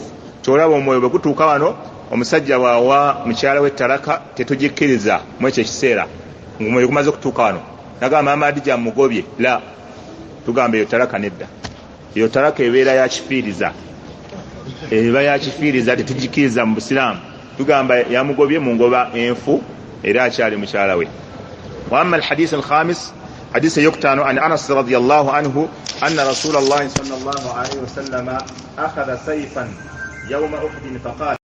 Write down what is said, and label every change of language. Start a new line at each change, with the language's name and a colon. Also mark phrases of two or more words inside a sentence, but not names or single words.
Ganda: kyolaba omwoyo bwe gutuuka wano, omusajja bw'awa mukyala we talaka tetugikkiriza mu ekyo ekiseera ng'omwoyo gumaze kutuuka wano, nagamba maama Adija mugobye, la tugamba eyo talaka nedda. eyo talaka ebeera yakifiiriza, eba yakifiiriza, tetugikkiriza mu Busiraamu. tugamba yamugobye mu ngoba enfu era akyali mukyala we.
Arabic: وأما الحديث الخامس, حديث يقتان عن أنس رضي الله عنه أن رسول الله صلى الله عليه وسلم أخذ سيفا يوم أحد فقال